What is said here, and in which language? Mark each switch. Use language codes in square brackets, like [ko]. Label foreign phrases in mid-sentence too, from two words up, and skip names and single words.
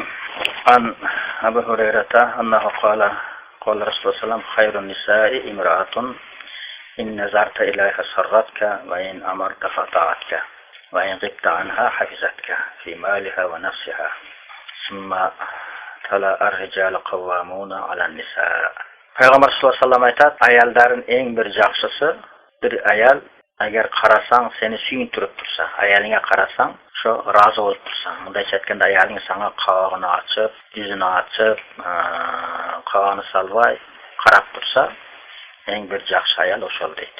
[ar] عن أبي هريرة أنه قال قال رسول الله صلى الله عليه وسلم: خير النساء امرأة إن نظرت إليها سرتك وإن أمرت فطاعتك وإن غبت عنها حفظتك في مالها ونفسها. ثم تلا الرجال قوامون على النساء. [uz] Peygamber [ar] صلى الله عليه وسلم [uz] aytadi, ayalların eng bir yaxshisi bir ayal agar qarasang seni suyun turib tursa, ayalinga qarasang shu rozi bo'lib tursa, bunday aytganda ayaling sana qovog'ini ochib, yuzini ochib, qovog'ini salvay qarab tursa, eng bir yaxshi ayal o'shol deydi.